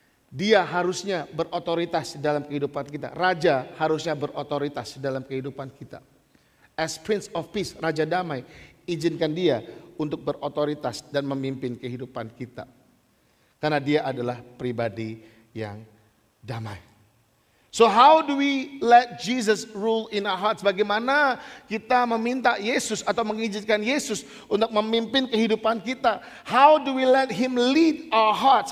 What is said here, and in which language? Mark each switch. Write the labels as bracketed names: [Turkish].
[Indonesian] Dia harusnya berotoritas dalam kehidupan kita. Raja harusnya berotoritas dalam kehidupan kita. [English] As Prince of Peace, [Indonesian] Raja Damai, izinkan dia untuk berotoritas dan memimpin kehidupan kita. Karena dia adalah pribadi yang damai. [English] So how do we let Jesus rule in our hearts? [Indonesian] Bagaimana kita meminta Yesus atau mengizinkan Yesus untuk memimpin kehidupan kita? [English] How do we let Him lead our hearts?